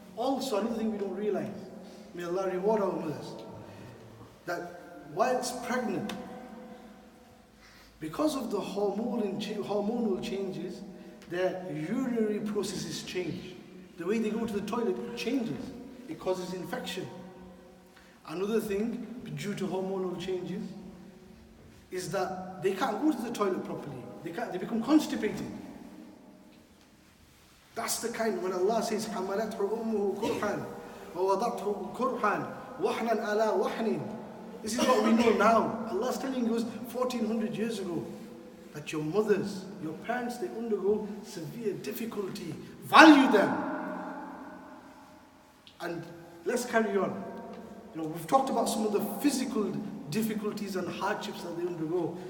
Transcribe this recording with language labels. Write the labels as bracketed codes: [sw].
[en] Also, another thing we don't realize, may Allah reward our mothers, that whilst pregnant, because of the hormonal changes, their urinary processes change. The way they go to the toilet changes. It causes infection. Another thing, due to hormonal changes, is that they can't go to the toilet properly. They become constipated. [ar] That's the kind, when Allah says, حَمَلَتْهُ أُمُّهُ كُرْحًا وَوَضَعْتُهُ كُرْحًا وَحْنًا عَلَى وَحْنٍ. [en] This is what we know now. Allah's telling us 1400 years ago that your mothers, your parents, they undergo severe difficulty. Value them. And let's carry on. We've talked about some of the physical difficulties and hardships that they undergo.